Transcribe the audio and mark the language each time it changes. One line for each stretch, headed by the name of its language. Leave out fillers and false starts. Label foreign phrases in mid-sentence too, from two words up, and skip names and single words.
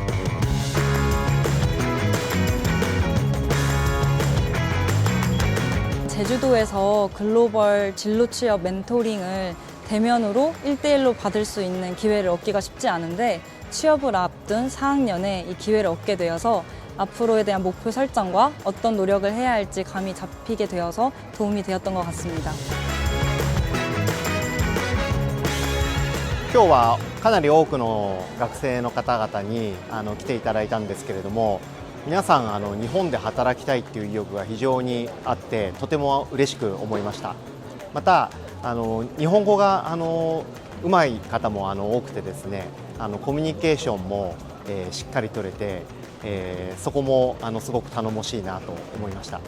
Korean: 제주도에서 글로벌 진로 취업 멘토링을 대면으로 1대1로 받을 수 있는 기회를 얻기가 쉽지 않은데, 취업을 앞둔 4학년에 이 기회를 얻게 되어서 앞으로에 대한 목표 설정과 어떤 노력을 해야 할지 감이 잡히게 되어서 도움이 되었던 것 같습니다.
Japanese: 今日はかなり多くの学生の方々に来ていただいたんですけれども、皆さん日本で働きたいっていう意欲が非常にあって、とても嬉しく思いました。また日本語がうまい方も多くてですね、コミュニケーションもしっかり取れて、そこもすごく頼もしいなと思いました。